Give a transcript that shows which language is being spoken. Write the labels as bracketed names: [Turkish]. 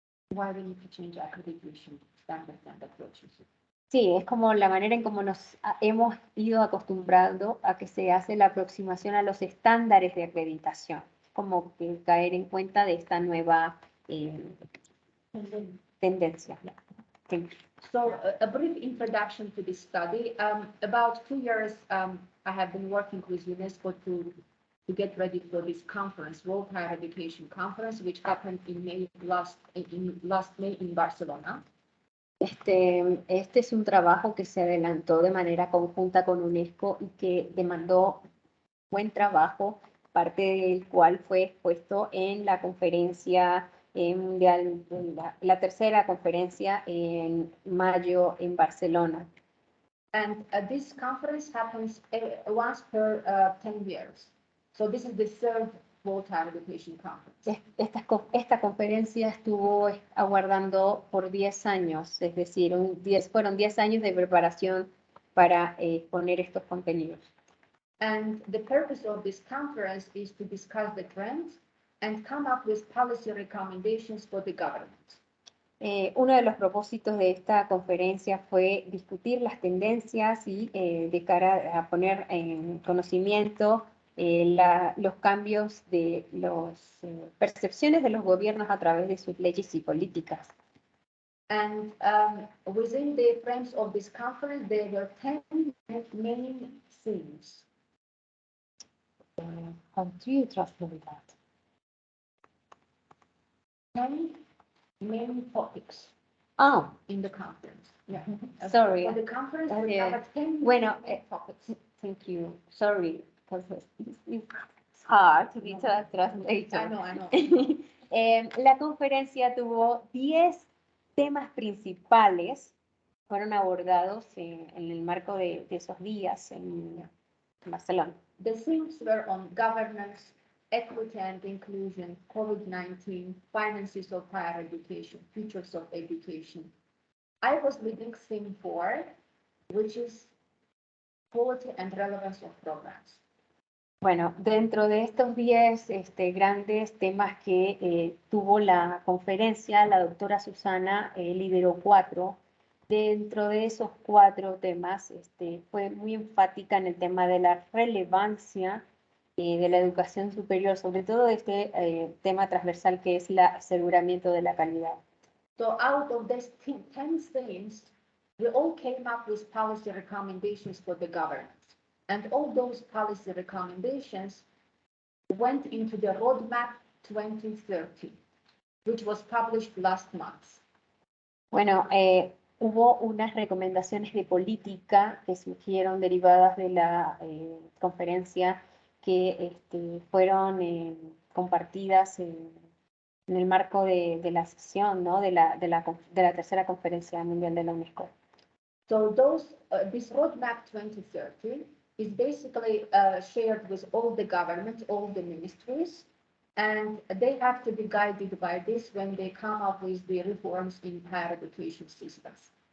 [English] Why we need to change accreditation standards and approaches. [Spanish] Sí, es como la manera en cómo nos hemos ido acostumbrando a que se hace la aproximación a los estándares de acreditación, como que caer en cuenta de esta nueva tendencia. Sí. [English] So a brief introduction to this study. About 2 years, I have been working with UNESCO to get ready for this conference, World Higher Education Conference, which happened in last May in Barcelona. [Spanish] Este es un trabajo que se adelantó de manera conjunta con UNESCO y que demandó buen trabajo, parte del cual fue expuesto en la conferencia mundial, la tercera conferencia en mayo en Barcelona. [English] And this conference happens once per 10 years. So this is the third World Higher Education Conference. [Spanish] Esta conferencia estuvo aguardando por 10 años, es decir, fueron 10 años de preparación para exponer estos contenidos. [English] And the purpose of this conference is to discuss the trends and come up with policy recommendations for the government. [Spanish] Uno de los propósitos de esta conferencia fue discutir las tendencias y de cara a poner en conocimiento los cambios de las percepciones de los gobiernos a través de sus leyes y políticas. [English] And within the frames of this conference, there were 10 main themes. How do you translate that? 10 main topics Oh, in the conference. Yeah. sorry. For the conference, we Yeah. have 10 [Spanish] Bueno, [English] main topics. Thank you. Sorry, because it's hard to be a translator. I know. [Spanish] La conferencia tuvo 10 temas principales, fueron abordados en el marco de esos días en Barcelona. [English] The themes were on governance, equity and inclusion, COVID-19, finances of higher education, futures of education. I was leading theme 4, which is quality and relevance of programs. [Spanish] Bueno, dentro de estos 10 grandes temas que tuvo la conferencia, la doctora Susana lideró 4. Dentro de esos 4 temas, fue muy enfática en el tema de la relevancia de la educación superior, sobre todo este tema transversal que es el aseguramiento de la calidad. [English] So out of these 10 themes, we all came up with policy recommendations for the government. And all those policy recommendations went into the Roadmap 2030, which was published last month. [Spanish] Bueno, hubo unas recomendaciones de política que surgieron derivadas de la conferencia que fueron compartidas en el marco de la sesión, ¿no? de la tercera conferencia mundial de la UNESCO. [English] So this Roadmap 2030 is basically shared with all the governments, all the ministries, and they have to be guided by this when they come up with the reforms in higher education systems.